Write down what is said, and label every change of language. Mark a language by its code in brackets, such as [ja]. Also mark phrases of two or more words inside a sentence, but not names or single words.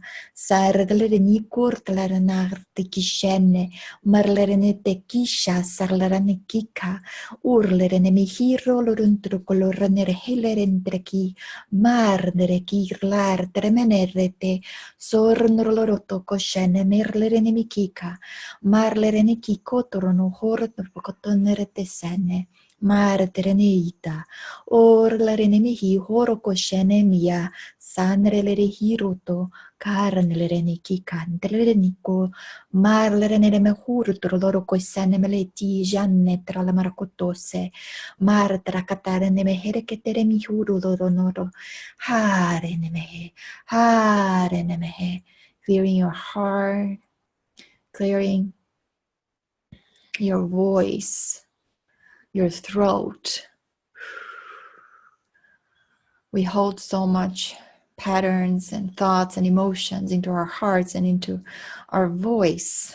[en] sardlerenikur tlaranartekishene marlerenetekisha sarlaranekika urlerenemihiro loruntrukoloranerhelerendreki Mardere kirlar tremenerete sornorloroto koshene merlerene mikika marlerene kikotorono horotnopokotonerete sene marderene ita orlarene mihi horo koshene mia sanrelere hiroto karnlerene kikantrelene ko marlerene me hurtoloro kosene meleti janne tra la maracotose martra katarene me hereketere mi huruloro Harenemehe, harenemehe. Clearing your heart, clearing your voice, your throat. We hold so much patterns and thoughts and emotions into our hearts and into our voice.